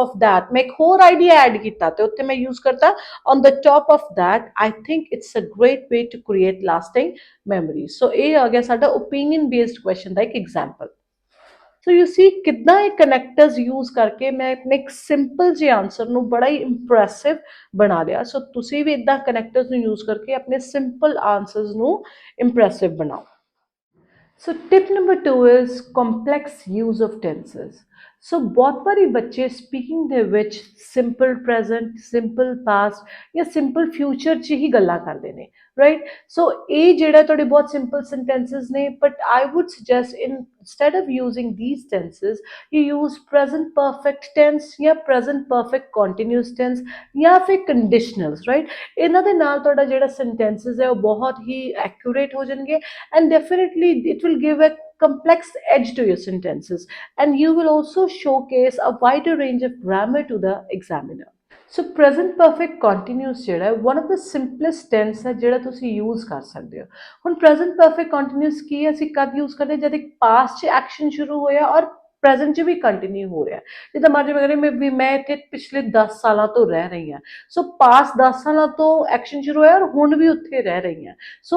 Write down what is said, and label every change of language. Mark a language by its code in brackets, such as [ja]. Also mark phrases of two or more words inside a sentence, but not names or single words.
[en] of that [pa] ਮੈਂ ਇੱਕ ਹੋਰ ਆਈਡੀਆ ਐਡ ਕੀਤਾ ਤੇ ਉੱਥੇ ਮੈਂ ਯੂਜ਼ ਕਰਤਾ [en] on the top of that I think it's a great way to create lasting memories [pa] ਸੋ ਇਹ ਆ ਗਿਆ ਸਾਡਾ [en] opinion based question [pa] ਦਾ ਇੱਕ ਐਗਜ਼ਾਮਪਲ [en] so you see [pa] ਕਿੱਦਾਂ ਇਹ ਕਨੈਕਟਰਸ ਯੂਜ਼ ਕਰਕੇ ਮੈਂ ਆਪਣੇ ਇੱਕ ਸਿੰਪਲ ਜਿਹੇ ਆਨਸਰ ਨੂੰ ਬੜਾ ਹੀ ਇੰਪ੍ਰੈਸਿਵ ਬਣਾ ਲਿਆ ਸੋ ਤੁਸੀਂ ਵੀ ਇਦਾਂ ਕਨੈਕਟਰਸ ਨੂੰ ਯੂਜ਼ ਕਰਕੇ ਆਪਣੇ ਸਿੰਪਲ ਆਨਸਰਸ ਨੂੰ ਇੰਪ੍ਰੈਸਿਵ ਬਣਾਓ [en] So tip number 2 is complex use of tenses. [pa] So ਬਹੁਤ ਵਾਰੀ ਬੱਚੇ ਸਪੀਕਿੰਗ ਦੇ ਵਿੱਚ [en] simple present simple past [pa] ਜਾਂ [en] simple future [pa] 'ਚ ਹੀ ਗੱਲਾਂ ਕਰਦੇ ਨੇ [en] right so [pa] ਇਹ ਜਿਹੜਾ ਤੁਹਾਡੇ ਬਹੁਤ ਸਿੰਪਲ ਸੈਂਟੈਂਸਸ ਨੇ [en] but I would suggest instead of using these tenses you use present perfect tense ਜਾਂ present perfect continuous tense [pa] ਜਾਂ ਫਿਰ [en] conditionals right [pa] ਇਹਨਾਂ ਦੇ ਨਾਲ ਤੁਹਾਡਾ ਜਿਹੜਾ sentences ਹੈ ਉਹ ਬਹੁਤ ਹੀ accurate ਹੋ ਜਾਣਗੇ [en] and definitely it will give a complex edge to your sentences and you will also showcase a wider range of grammar to the examiner so present perfect [pa] ਕੰਟੀਨਿਊਸ ਜਿਹੜਾ ਹੈ [en] one of the simplest tense [pa] ਹੈ ਜਿਹੜਾ ਤੁਸੀਂ ਯੂਜ਼ ਕਰ ਸਕਦੇ ਹੋ ਹੁਣ [en] present perfect continuous [pa] ਕੀ ਹੈ ਅਸੀਂ ਕਦ ਯੂਜ਼ ਕਰਦੇ ਜਦ ਇੱਕ ਪਾਸਟ 'ਚ ਐਕਸ਼ਨ ਸ਼ੁਰੂ ਹੋਇਆ ਔਰ ਪ੍ਰੈਜ਼ੈਂਟ 'ਚ ਵੀ ਕੰਟੀਨਿਊ ਹੋ ਰਿਹਾ ਜਿੱਦਾਂ ਮਰਜ਼ੀ ਮੈਂ ਕਹਿੰਦੀ ਵੀ ਮੈਂ ਇੱਥੇ ਪਿਛਲੇ 10 ਸਾਲਾਂ ਤੋਂ ਰਹਿ ਰਹੀ ਹਾਂ ਸੋ ਪਾਸਟ 10 ਸਾਲਾਂ ਤੋਂ ਐਕਸ਼ਨ ਸ਼ੁਰੂ ਹੋਇਆ ਔਰ ਹੁਣ ਵੀ ਉੱਥੇ ਰਹਿ ਰਹੀ ਹਾਂ ਸੋ